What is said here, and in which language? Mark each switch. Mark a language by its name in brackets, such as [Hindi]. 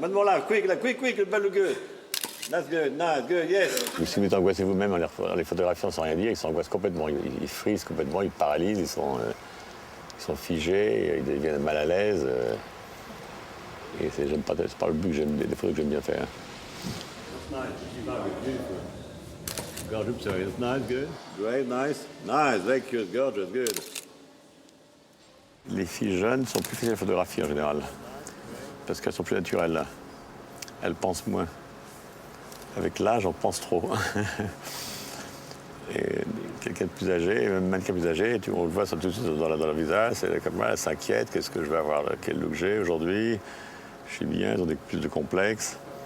[English] One more laugh, quick, look good. That's good, nice, good, yes. [French] Si vous êtes angoissé vous-même en les photographiant sans rien dire, ils s'angoissent complètement, ils frisent complètement, ils paralysent, ils sont figés, ils deviennent mal à l'aise. Et c'est pas le but des photos que j'aime bien faire. [English] That's nice, gorgeous, sorry, that's nice, good, great, nice, very cute, gorgeous, good. [French] Les filles jeunes sont plus faciles à photographier en général, parce qu'elles sont plus naturelles. Elles pensent moins. Avec l'âge, on pense trop. Et quelqu'un de plus âgé, même quelqu'un plus âgé, on le voit ça tout de suite dans le visage, c'est comme elle s'inquiète, qu'est-ce que je vais avoir, quel look j'ai aujourd'hui, je suis bien, ils ont plus de complexes.